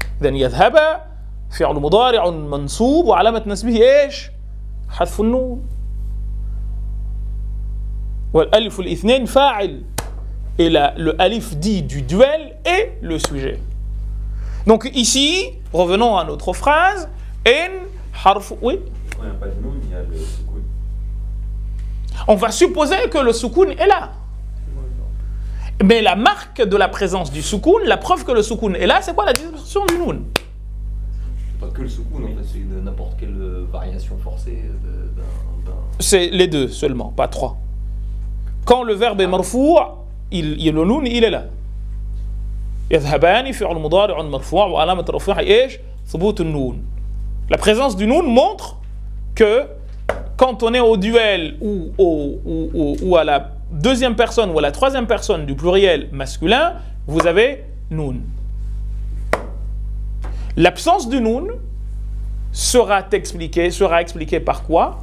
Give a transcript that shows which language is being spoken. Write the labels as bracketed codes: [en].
[ar] إذن يذهب فعل مضارع منصوب وعلامة نصبه إيش؟ حذف النون. والألف الاثنين فاعل. [fr] Et le alif dit du duel est le sujet. Donc ici, revenons à notre phrase. En harf. Oui. Il n'y a pas de noun, il y a le soukoun. On va supposer que le soukoun est là. Mais la marque de la présence du soukoun, la preuve que le soukoun est là, c'est quoi la distribution du noun? C'est pas que le soukoun, en fait, c'est de n'importe quelle variation forcée d'un... C'est les deux seulement, pas trois. Quand le verbe est marfou', le noun, il est là. [ar] يذهبان فعل مضارع مرفوع وعلامة رفعه ايش؟ ثبوت النون. [fr] La présence du noun montre que quand on est au duel ou à la deuxième personne ou à la troisième personne du pluriel masculin, vous avez noun. L'absence du noun sera expliquée par quoi?